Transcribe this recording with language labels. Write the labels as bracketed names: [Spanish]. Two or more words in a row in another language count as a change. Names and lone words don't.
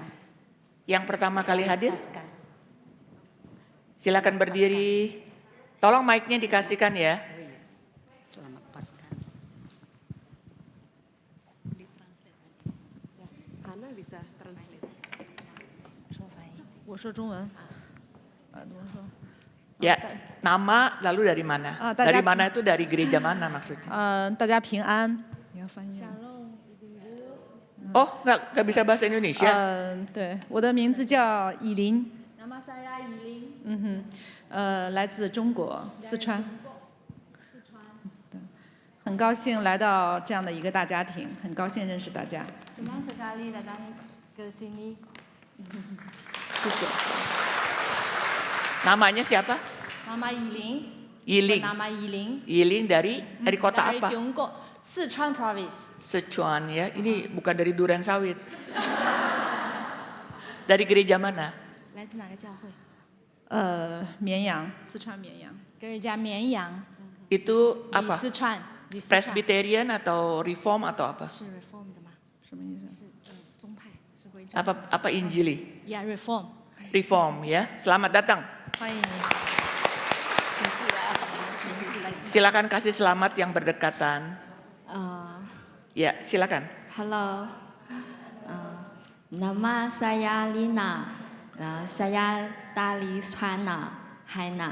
[Indonesian] Yang pertama kali Selamat hadir? Paskah. Silakan berdiri. Tolong mic-nya dikasihkan ya. Selamat Paskah. Ana bisa translate. [Chinese] 我说中文。怎么说？ [Indonesian] Ya, nama lalu dari mana? Ah, tadi Dari apa? mana itu dari gereja mana maksudnya? [Chinese] 大家平安。你要翻译吗？ [Indonesian] Oh, nggak bisa bahasa Indonesia? [Chinese] 对，我的名字叫以琳， [Indonesian] Nama saya Yiling. [Chinese] 来自中国四川。对，很高兴来到这样的一个大家庭，很高兴认识大家， Senang sekali datang ke sini. 谢谢。 [Indonesian] Namanya siapa? Nama Yiling. Yiling. Nama Yiling. Yiling dari kota Dari apa? Tiongkok, Sichuan Province. Sichuan ya. Ini bukan dari Durensawit. Dari gereja mana? [Chinese] 来自哪个教会？绵阳，四川绵阳。 [Indonesian] Gereja Mianyang Itu di apa? Sichuan. Di Sichuan. Presbyterian atau Reform atau apa? [Chinese] 是 Reform 的吗？什么意思？是宗派，是回教。 [Indonesian] Apa Injili? Ya Reform. Reform ya. Selamat datang. [Chinese] 欢迎你。 [Indonesian] Silakan kasih selamat yang berdekatan. Ya, silakan. Halo, nama saya Lina, saya dari China, Hainan.